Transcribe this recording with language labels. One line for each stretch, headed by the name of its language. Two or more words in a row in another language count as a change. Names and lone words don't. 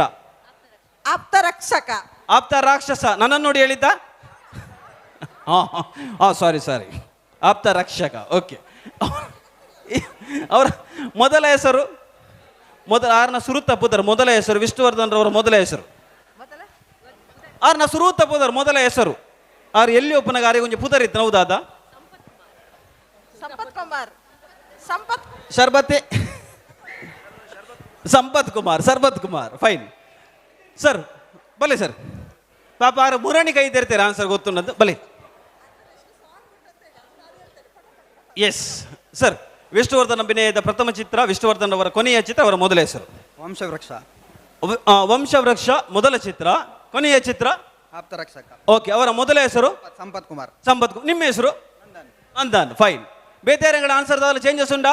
Kannada: ಆಪ್ತರಕ್ಷಕ. ಆಪ್ತ ರಾಕ್ಷಸ. ನನ್ನನ್ನು ನೋಡಿ ಹೇಳಿದ್ದ? ಸಾರಿ ಆಪ್ತ ರಕ್ಷಕ. ಓಕೆ, ಅವರ ಮೊದಲ ಹೆಸರು
Tulu: ಆರ್ನ ಸುರುತ ಪುದರ್
Kannada: ಮೊದಲ ಹೆಸರು. ವಿಷ್ಣುವರ್ಧನ್ ರವರ ಮೊದಲ ಹೆಸರು
Tulu: ಆರ್ನ ಸುರುತ ಪುದರ್
Kannada: ಮೊದಲ ಹೆಸರು.
Tulu: ಆರು ಎಲ್ಲಿ ಒಪ್ಪನಾಗ ಆರಿಗೆ ಒಂಜಿ ಪುದರ್ ಇತ್ತು ಹೌದಾದ? ಶರ್ಬತ್ತೆ ಸಂಪತ್ ಕುಮಾರ್.
English: Fine sir,
Tulu: ಬಲೆ ಸರ್. ಪಾಪ ಆರು ಮುರಾಣಿ ಕೈ ತೆರ್ತೀರ ಆನ್ಸರ್ ಗೊತ್ತುನ್ನದ್ದು. ಬಲೆ
English: yes sir.
Kannada: ವಿಷ್ಣುವರ್ಧನ್ ಅಭಿನಯದ ಪ್ರಥಮ ಚಿತ್ರ, ವಿಷ್ಣುವರ್ಧನ್ ಅವರ ಕೊನೆಯ ಚಿತ್ರ, ಅವರ ಮೊದಲ ಹೆಸರು ವಂಶವೃಕ್ಷ. ವಂಶವೃಕ್ಷ ಮೊದಲ ಚಿತ್ರ, ಕೊನೆಯ ಚಿತ್ರ ಆಪ್ತರಕ್ಷಕ. ಓಕೆ, ಅವರ ಮೊದಲ ಹೆಸರು ಸಂಪತ್ ಕುಮಾರ್. ನಿಮ್ಮ ಹೆಸರು? ನಂದನ್. ಫೈನ್. ಬೇರೆ
English: answer changes
Kannada: ಉಂಟಾ?